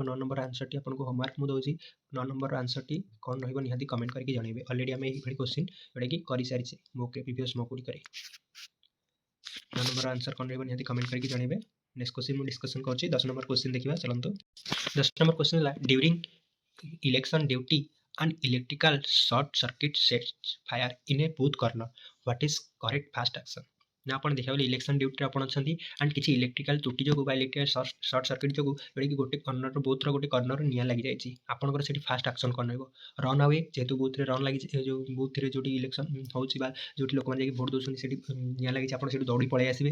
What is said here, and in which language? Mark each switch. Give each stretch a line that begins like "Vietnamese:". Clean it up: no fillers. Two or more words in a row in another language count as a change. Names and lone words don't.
Odia: 9 ନମ୍ବର ଆନ୍ସରଟି ଆପଣଙ୍କୁ ହୋମୱାର୍କ ମୁଁ ଦେଉଛି। 9 ନମ୍ବର ଆନ୍ସରଟି କ'ଣ ରହିବ ନିହାତି କମେଣ୍ଟ କରିକି ଜଣେଇବେ। ଅଲରେଡ଼ି ଆମେ ଏଇଭଳି କୋଶ୍ଚିନ୍ ଯେଉଁଟାକି କରିସାରିଛେ ପ୍ରିଭିୟସ୍ ମୋ ଗୁଡ଼ିକରେ। 9 ନମ୍ବର ଆନ୍ସର କ'ଣ ରହିବ ନିହାତି କମେଣ୍ଟ କରିକି ଜଣେଇବେ।
English: next question
Odia: ମୁଁ ଡିସ୍କସନ୍ କରୁଛି। 10
English: number question
Odia: ଦେଖିବା ଚାଲନ୍ତୁ। 10
English: number question
Odia: ହେଲା,
English: during election duty an electrical short circuit sets fire in a booth corner, what is correct fast action?
Odia: ନା ଆପଣ ଦେଖିବାକୁ ଗଲେ
English: election duty
Odia: ଆପଣ ଅଛନ୍ତି ଆଣ୍ଡ କିଛି ଇଲେକ୍ଟ୍ରିକାଲ ତ୍ରୁଟି ଯୋଗୁଁ ବା
English: electrical short circuit
Odia: ଯୋଗୁଁ ଯେଉଁଟାକି ଗୋଟେ କର୍ଣ୍ଣର ବୁଥ୍ର ଗୋଟେ କର୍ଣ୍ଣର ନିଆଁ ଲାଗିଯାଇଛି। ଆପଣଙ୍କର ସେଠି
English: fast action
Odia: କ'ଣ ରହିବ?
English: run away,
Odia: ଯେହେତୁ ବୁଥ୍ରେ ରନ୍ ଲାଗିଛି, ଯେଉଁ ବୁଥ୍ରେ ଯେଉଁଠି ଇଲେକ୍ସନ ହେଉଛି ବା ଯେଉଁଠି ଲୋକମାନେ ଯାଇକି ଭୋଟ୍ ଦେଉଛନ୍ତି ସେଠି ନିଆଁ ଲାଗିଛି, ଆପଣ ସେଠି ଦୌଡ଼ି ପଳେଇ ଆସିବେ।